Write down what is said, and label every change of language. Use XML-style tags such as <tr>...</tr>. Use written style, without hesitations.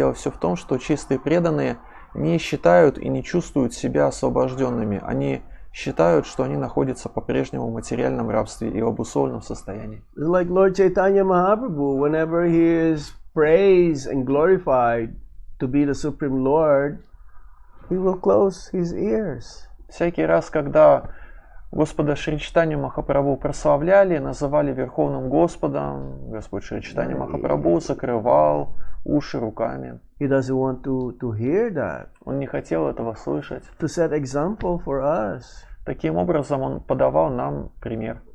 <ru>Дело все в том, что чистые преданные не считают и не чувствуют себя освобожденными. Они считают, что они находятся по-прежнему в материальном рабстве и в обусловленном состоянии.</ru> <en>Like Lord Chaitanya Mahaprabhu, whenever he is praised and glorified to be the Supreme Lord, he will close his ears.</en> <ru>Всякий раз, когда Господа Шри Чайтанью Махапрабху прославляли, называли Верховным Господом, Господь Шри Чайтанья Махапрабху закрывал уши руками.</ru> <en>He doesn't want to hear that.</en> <ru>Он не хотел этого слышать.</ru> <en>To set example for us.</en> <ru>Таким образом, он подавал нам пример.</ru>